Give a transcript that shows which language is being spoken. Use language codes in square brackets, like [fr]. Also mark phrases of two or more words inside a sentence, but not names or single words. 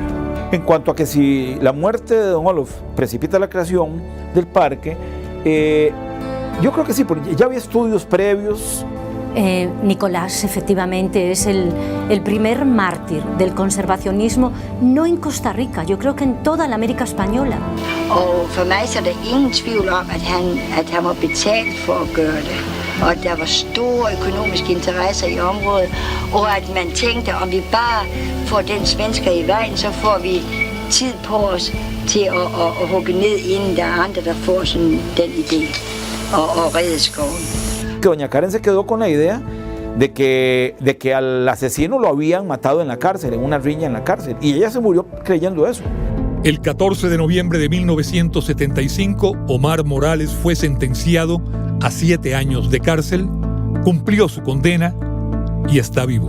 [es] En cuanto a que si la muerte de don Olof precipita la creación del parque, yo creo que sí, porque ya había estudios previos. Nicolás efectivamente es el primer mártir del conservacionismo, no en Costa Rica, yo creo que en toda la América española. [da] Og for mig så er der ingen tvivl om, at han var betalt for at gøre det. Og at der var store økonomiske interesser i området. Og at man tænkte, om vi bare får den svensker i vejen, så får vi tid på os til at hugge ned, inden der er andre, der får sådan den idé og redde skoven. [es] Que doña Karen se quedó con la idea de que al asesino lo habían matado en la cárcel, en una riña en la cárcel, y ella se murió creyendo eso. El 14 de noviembre de 1975, Omar Morales fue sentenciado a 7 años de cárcel, cumplió su condena y está vivo.